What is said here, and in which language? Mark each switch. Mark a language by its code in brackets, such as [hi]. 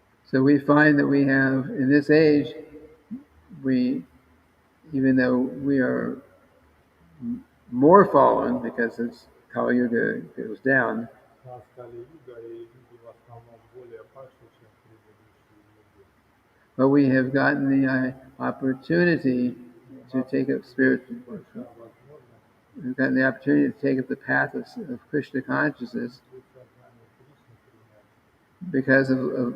[en] So we find that we have, in this age, even though we are more fallen because as Kali Yuga goes down, [ru] Нас Кали-юга, и люди в основном более падшие, чем предыдущие люди. [en] but we have gotten the opportunity to take up [ru] Большая возможность [en] we've gotten the opportunity to take up the path of Krishna consciousness [ru] быть сознание Кришны принять,